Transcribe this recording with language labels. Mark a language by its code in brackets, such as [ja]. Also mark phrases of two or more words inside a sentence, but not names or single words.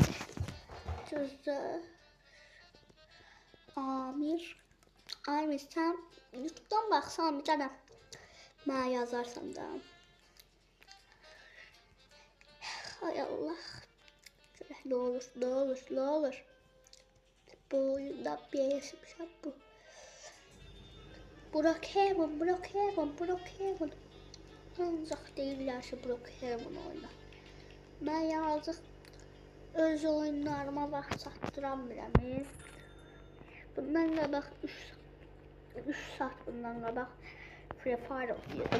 [tr] Sözde Amir sen YouTube'dan baksan bir tane ben yazarsam da. Hay Allah. [az] Ne olur. Bu oyunda bir yaşamışam bu. Brookhaven. Ancaq deyirlər ki, Brookhaven oyna. Mən yazıq öz oyunlarıma vaxt çatdıram biləm. Bundan qabaq 3 saat bundan qabaq Free Fire oynayırdım.